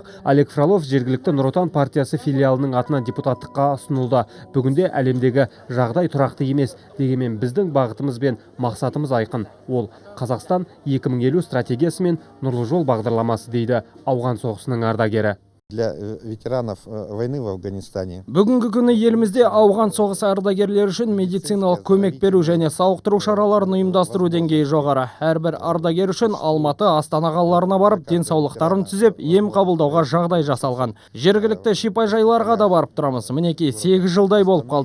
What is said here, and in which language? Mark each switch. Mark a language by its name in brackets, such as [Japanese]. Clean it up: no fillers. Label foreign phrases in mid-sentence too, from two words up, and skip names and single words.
[Kazakh] Олег Фролов жергілікті Нұр Отан партиясы филиалының атынан депутаттыққа ұсынылды. Бүгінде әлемдегі жағдай тұрақты емес, дегенмен біздің бағытымыз бен мақсатымыз айқын. Ол Қазақстан 2050 стратегиясы мен Нұрлы жол бағдарламасы дейді ауған соғысының ардагері. [Russian] Для ветеранов войны в Афганистане. [Kazakh] Бүгінгі күні елімізде ауған соғысы ардагерлері үшін медициналық көмек беру және сауықтыру шараларын ұйымдастыру деңгейі жоғары. Әрбір ардагер үшін Алматы, Астана қалаларына барып, денсаулықтарын түзеп, ем қабылдауға жағдай жасалған. Жергілікті шипайжайларға да барып тұрамыз. Мінекей 8 жылдай болып қалды.